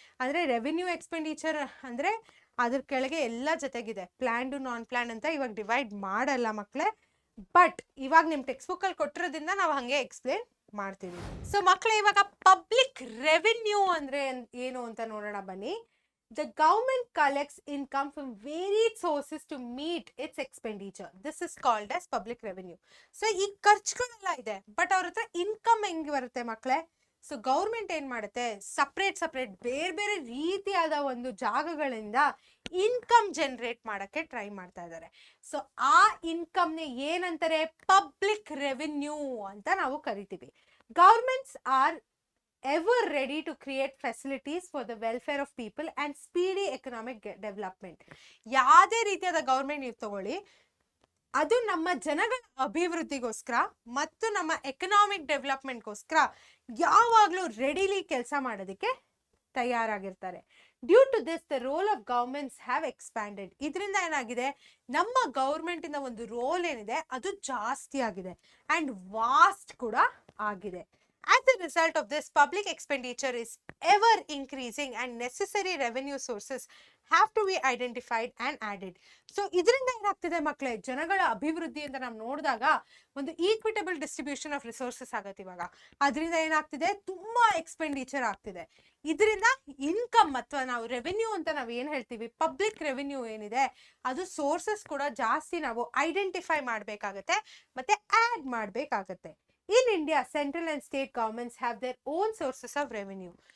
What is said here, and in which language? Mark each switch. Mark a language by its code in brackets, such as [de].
[kn] ಅಂದ್ರೆ revenue expenditure ಅಂದ್ರೆ ಅದ್ರ ಕೆಳಗೆ ಎಲ್ಲ ಜೊತೆಗಿದೆ, ಪ್ಲಾನ್ಡ್ ನಾನ್ ಪ್ಲಾನ್ ಅಂತ ಇವಾಗ ಡಿವೈಡ್ ಮಾಡಲ್ಲ ಮಕ್ಕಳೇ. ಬಟ್ ಇವಾಗ ನಿಮ್ ಟೆಕ್ಸ್ಟ್ ಬುಕ್ ಅಲ್ಲಿ ಕೊಟ್ಟಿರೋದ್ರಿಂದ ನಾವು ಹಂಗೆ ಎಕ್ಸ್ಪ್ಲೇನ್ ಮಾಡ್ತೀವಿ. ಸೊ ಮಕ್ಕಳೇ, ಇವಾಗ ಪಬ್ಲಿಕ್ ರೆವೆನ್ಯೂ ಅಂದ್ರೆ ಏನು ಅಂತ ನೋಡೋಣ ಬನ್ನಿ. [en] The government collects income from varied sources to meet its expenditure. This is called as public revenue. [kn] So ಈ ಖರ್ಚುಗಳೆಲ್ಲ ಇದೆ, ಬಟ್ ಅವ್ರ ಹತ್ರ ಇನ್ಕಮ್ ಹೆಂಗೆ ಬರುತ್ತೆ ಮಕ್ಕಳೇ? ಸೊ ಗೌರ್ಮೆಂಟ್ ಏನ್ ಮಾಡುತ್ತೆ, ಸಪ್ರೇಟ್ ಬೇರೆ ರೀತಿಯಾದ ಒಂದು ಜಾಗಗಳಿಂದ ಇನ್ಕಮ್ ಜನರೇಟ್ ಮಾಡಕ್ಕೆ ಟ್ರೈ ಮಾಡ್ತಾ ಇದ್ದಾರೆ. ಸೊ ಆ ಇನ್ಕಮ್ ನೇ ಏನಂತಾರೆ? ಪಬ್ಲಿಕ್ ರೆವೆನ್ಯೂ ಅಂತ ನಾವು ಕರಿತೀವಿ. [en] Governments are ever ready to create facilities for the welfare of people and speedy economic development. [kn] ಯಾವುದೇ ರೀತಿಯಾದ ಗವರ್ಮೆಂಟ್ ನೀವು ತಗೊಳ್ಳಿ, ಅದು ನಮ್ಮ ಜನಗಳ ಅಭಿವೃದ್ಧಿಗೋಸ್ಕರ ಮತ್ತು ನಮ್ಮ ಎಕನಾಮಿಕ್ ಡೆವಲಪ್ಮೆಂಟ್ಗೋಸ್ಕರ ಯಾವಾಗಲೂ ರೆಡಿಲಿ ಕೆಲಸ ಮಾಡೋದಕ್ಕೆ ತಯಾರಾಗಿರ್ತಾರೆ. [en] Due to this the role of governments have expanded. [kn] ಇದರಿಂದ ಏನಾಗಿದೆ, ನಮ್ಮ ಗವರ್ಮೆಂಟ್ ಇಂದ ಒಂದು ರೋಲ್ ಏನಿದೆ ಅದು ಜಾಸ್ತಿ ಆಗಿದೆ ಅಂಡ್ ವಾಸ್ಟ್ ಕೂಡ ಆಗಿದೆ. [en] As a result of this, public expenditure is ever increasing and necessary revenue sources have to be identified and added. [kn] So ಇದರಿಂದ ಏನಾಗ್ತಿದೆ ಮಕ್ಕಳೇ, ಜನಗಳ ಅಭಿವೃದ್ಧಿ ಅಂತ ನಾವು ನೋಡಿದಾಗ ಒಂದು [en] equitable distribution of resources [kn] ಆಗತ್ತೆ. ಇವಾಗ ಅದರಿಂದ ಏನಾಗ್ತಿದೆ, ತುಂಬಾ ಎಕ್ಸ್ಪೆಂಡಿಚರ್ ಆಗ್ತಿದೆ. ಇದರಿಂದ ಇನ್ಕಮ್ ಅಥವಾ ನಾವು ರೆವೆನ್ಯೂ ಅಂತ ನಾವು ಏನ್ ಹೇಳ್ತೀವಿ, ಪಬ್ಲಿಕ್ ರೆವೆನ್ಯೂ ಏನಿದೆ ಅದು ಸೋರ್ಸಸ್ ಕೂಡ ಜಾಸ್ತಿ ನಾವು ಐಡೆಂಟಿಫೈ ಮಾಡ್ಬೇಕಾಗತ್ತೆ ಮತ್ತೆ ಆಡ್ ಮಾಡ್ಬೇಕಾಗತ್ತೆ. [en] In India, central and state governments have their own sources of revenue.